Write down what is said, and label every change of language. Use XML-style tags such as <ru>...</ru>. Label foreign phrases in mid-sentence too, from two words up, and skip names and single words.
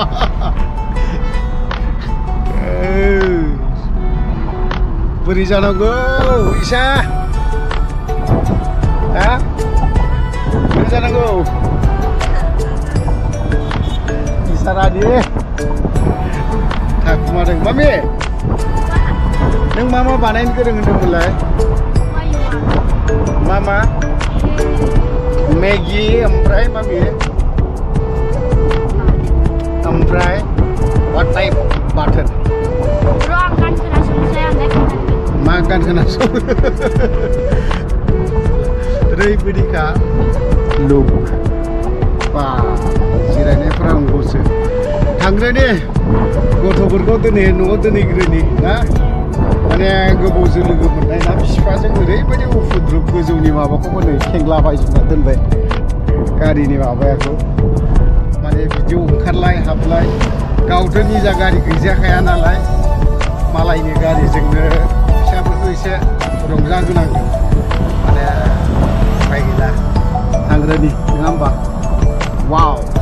<brx>बोरै जानांगौ इसा हा बोरै जानांगौ इसारानि थाखुमादों मामि नों मा बानायनो गोरों होनदोंमोनलाय मा मेगि ओमफ्राय मामि ओमफ्राय</brx> <en>what type button</en> <brx>मा गान खोनासं ओरैबायदिखा लुक बा जिरायनायफोरा अंगसो थांग्रोनि गथ'फोरखौ दिनै न'आव दोनहैग्रोनि ना माने गोबावजों लोगो मोननाय ना बिफाजों ओरैबायदि उफुद्रुब गोजौनि माबाखौबो नै खेंलाबायजोबना दोनबाय गारिनि माबायाखौ माने बिदि ओंखारलाय हाबलाय गावथ' निजा गारि गैजाखाया नालाय मालायनि गारिजोंनो फिसाफोरखौ एसे रंजाहोनांगौ माने उफाय गैला थांग्रोनि नङा होमबा वाव</brx>